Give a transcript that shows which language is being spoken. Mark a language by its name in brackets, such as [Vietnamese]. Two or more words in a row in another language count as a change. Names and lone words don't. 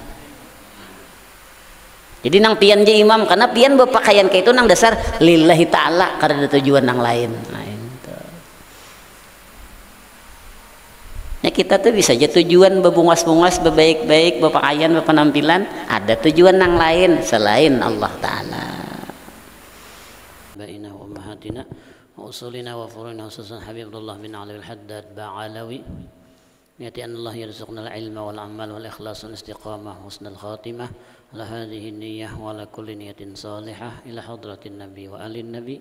[Banjar] Jadi nang pian je imam karena pian berpakaian kayak itu nang dasar [Arabic] لله تعالى [Banjar] karena ada tujuan nang lain. Nah, itu. Ya kita tuh bisa aja tujuan bebungas-bungas bebaik-baik berpakaian berpenampilan ada tujuan nang lain selain Allah Ta'ala. [Arabic] بيننا وأمهاتنا وأصولنا وفروعنا وخصوصا حبيب الله بن علي الحداد بعلوي يأتي أن الله يرزقنا العلم والعمل والإخلاص والاستقامة وحسن الخاتمة على هذه النية وعلى كل نية صالحة إلى حضرة النبي وآل النبي.